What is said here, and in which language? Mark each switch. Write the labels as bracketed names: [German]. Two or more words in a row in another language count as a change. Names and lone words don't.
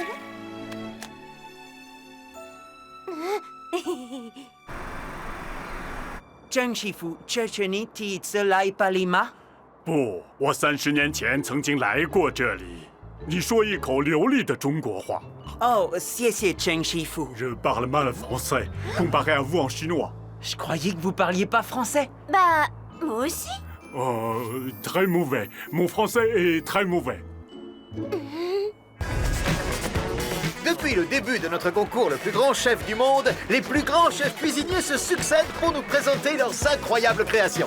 [Chinese] Cheng Shifu, Checheni Ti Tselai Palima. 不，我30年前曾经来过这里。你说一口流利的中国话。 Oh, 谢谢 Cheng Shifu. [French] Je parle mal français, comparé à vous en chinois. Je croyais que vous parliez pas français. Bah, moi aussi. Très mauvais. Mon français est très mauvais. Depuis le début de notre concours Le plus grand chef du monde, les plus grands chefs cuisiniers se succèdent pour nous présenter leurs incroyables créations.